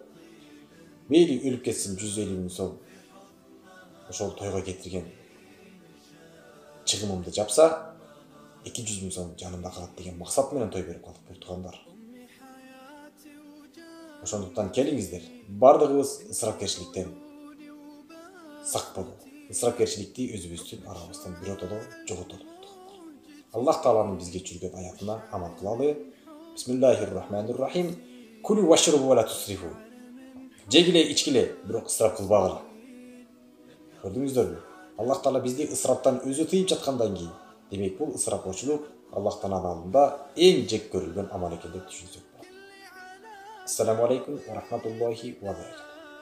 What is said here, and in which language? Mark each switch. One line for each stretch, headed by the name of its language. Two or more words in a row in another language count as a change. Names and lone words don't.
Kyrgyz: Мейли өлүп кетсин 150 миң сом. Ошол тойго кетирген чыгымымды жапса, 200 миң сом жанымда калат деген максат менен той берип калдык бул туугандар. Ошондуктан келиңиздер, бардыгыбыз ысырапкерчиликтен сак бололу. Ысырапкерчиликти өзүбүздүн арабыздан биротоло жоготолу. Аллах Тааланын бизге жүргөн аятына амал кылалы.
Arabic: بسم الله الرحمن الرحيم. كلوا واشربوا ولا تسرفوا.
Kyrgyz: Жегиле, ичкиле, бирок ысырап кылбагыла. Көрдүңүздөрбү? Аллах Таала бизди ысыраптан өзү тыйып жаткандан кийин, демек бул ысырапчылык Аллах Тааланын алдында эң жек көрүлгөн амал экен деп түшүнсөк болот.
Arabic: السلام عليكم ورحمة الله وبركاته.